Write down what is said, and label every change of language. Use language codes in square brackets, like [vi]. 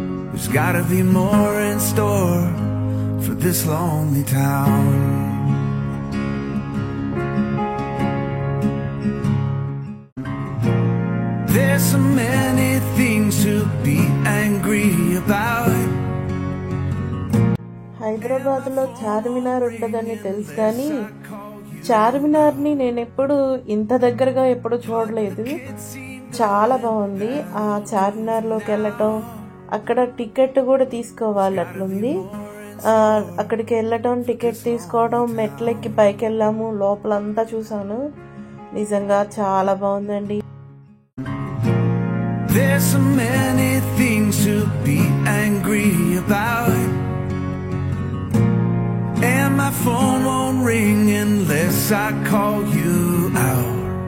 [en] There's gotta be more in store for this lonely town. There's so so many things to be angry about. [te] హైదరాబాద్లో చార్మినార్ ఉంటుందని తెలుసు కానీ చార్మినార్ని నేను ఎప్పుడు ఇంత దగ్గరగా ఎప్పుడు చూడలేదు. చాలా బాగుంది. ఆ చార్మినార్లోకి వెళ్ళటం, అక్కడ టికెట్ కూడా తీసుకోవాలి అట్లుంది. అక్కడికి వెళ్ళటం, టికెట్ తీసుకోవడం, మెట్లెక్కి పైకి వెళ్ళాము, లోపలంతా చూసాను. నిజంగా చాలా బాగుందండి. [en] There's so many things to be angry about, and my phone won't ring unless I call you out.